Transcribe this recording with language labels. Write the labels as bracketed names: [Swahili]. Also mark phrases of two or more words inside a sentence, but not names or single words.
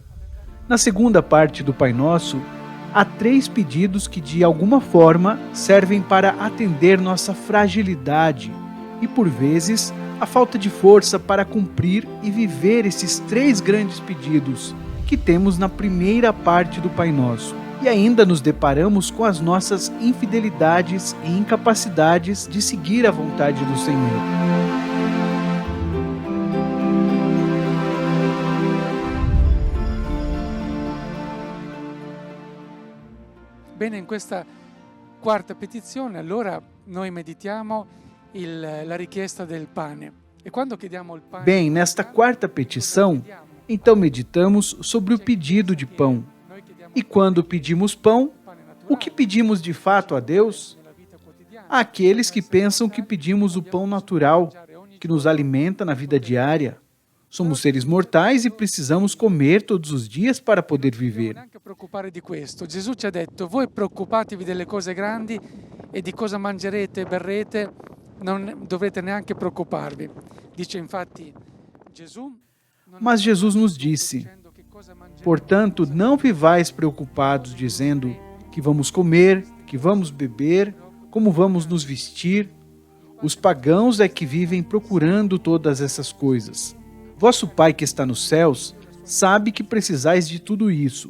[Portuguese] Na segunda parte do Pai Nosso, há 3 pedidos que, de alguma forma, servem para atender nossa fragilidade e, por vezes, a falta de força para cumprir e viver esses 3 grandes pedidos que temos na primeira parte do Pai Nosso. E ainda nos deparamos com as nossas infidelidades e incapacidades de seguir a vontade do Senhor. [Italian] Bene, in questa quarta petizione, allora noi meditiamo la richiesta del pane. E quando chiediamo il pane, [Portuguese] Bem, nesta quarta petição, então meditamos sobre o pedido de pão. E quando pedimos pão, o que pedimos de fato a Deus? Há aqueles que pensam que pedimos o pão natural, que nos alimenta na vida diária. Somos seres mortais e precisamos comer todos os dias para poder viver. [Italian] Neanche preoccupare di questo. Gesù ci ha detto: voi preoccupatevi delle cose grandi e di cosa mangerete e berrete, non dovrete neanche preoccuparvi. Dice infatti Gesù. [Portuguese] Mas Jesus nos disse: portanto, não vivais preocupados, dizendo que vamos comer, que vamos beber, como vamos nos vestir. Os pagãos é que vivem procurando todas essas coisas. Vosso Pai que está nos céus sabe que precisais de tudo isso.